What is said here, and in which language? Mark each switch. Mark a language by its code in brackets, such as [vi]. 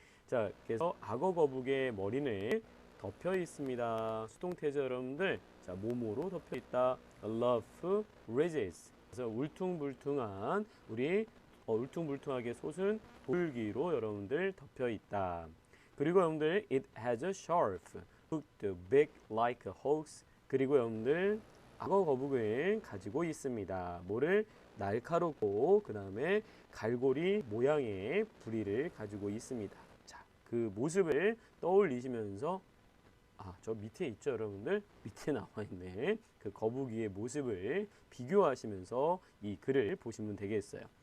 [ko] 자, 그래서 악어 거북의 머리는 덮여 있습니다. 수동태죠, 여러분들. 자, 뭐뭐로 덮여 있다. [en] Love ridges. [ko] 그래서 울퉁불퉁한 우리 울퉁불퉁하게 솟은 돌기로 여러분들 덮여 있다. 그리고 여러분들 [en] it has a sharp hooked beak like a hawk's. [ko] 그리고 여러분들 악어 거북은 가지고 있습니다. 뭐를? 날카롭고 그 다음에 갈고리 모양의 부리를 가지고 있습니다. 자, 그 모습을 떠올리시면서 저 밑에 있죠, 여러분들? 밑에 나와 있는 그 거북이의 모습을 비교하시면서 이 글을 보시면 되겠어요.